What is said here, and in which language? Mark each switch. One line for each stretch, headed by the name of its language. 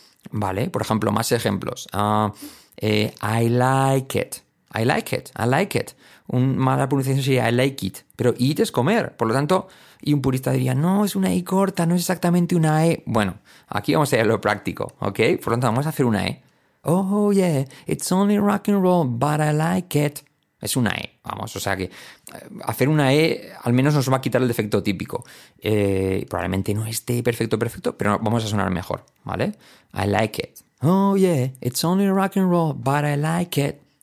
Spanish: Vale, por ejemplo, más ejemplos.
English: I like it.
Spanish: Una mala pronunciación sería
English: I like it,
Spanish: pero it es comer, por lo tanto, y un purista diría, no, es una I corta, no es exactamente una E. Bueno, aquí vamos a ir a lo práctico, ¿ok? Por lo tanto, vamos a hacer una E.
English: Oh, yeah, it's only rock and roll, but I like it.
Spanish: Es una E, vamos, o sea que hacer una E al menos nos va a quitar el defecto típico. Probablemente no esté perfecto, pero vamos a sonar mejor, ¿vale?
English: I like it. Oh, yeah, it's only rock and roll, but I like it.